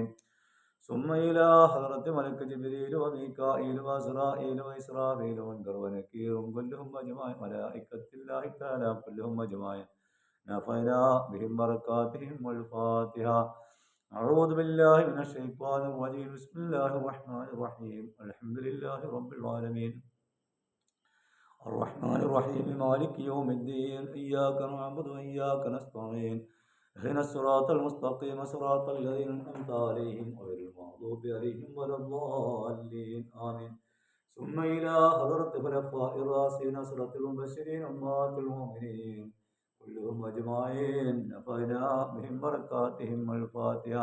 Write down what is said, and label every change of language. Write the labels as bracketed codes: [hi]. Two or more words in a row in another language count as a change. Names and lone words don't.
[ar] ثم إلى حضرة ملك جبريل وميكائيل وإسرائيل وإسرافيل منكر ونكير كلهم أجمعين ملائكة الله تعالى كلهم أجمعين نفعنا بهم بركاتهم والفاتحة. أعوذ بالله من الشيطان الرجيم. بسم الله الرحمن الرحيم. الحمد لله رب العالمين الرحمن الرحيم مالك يوم الدين. إياك نعبد وإياك نستعين. اهدنا الصراط المستقيم صراط الذين أنعمت عليهم غير المغضوب عليهم ولا الضالين. آمين. ثم إلى حضرة خلفاء الراشدين عشرة المبشرين أمهات المؤمنين كلهم أجمعين نفعنا بهم بركاتهم الفاتحة.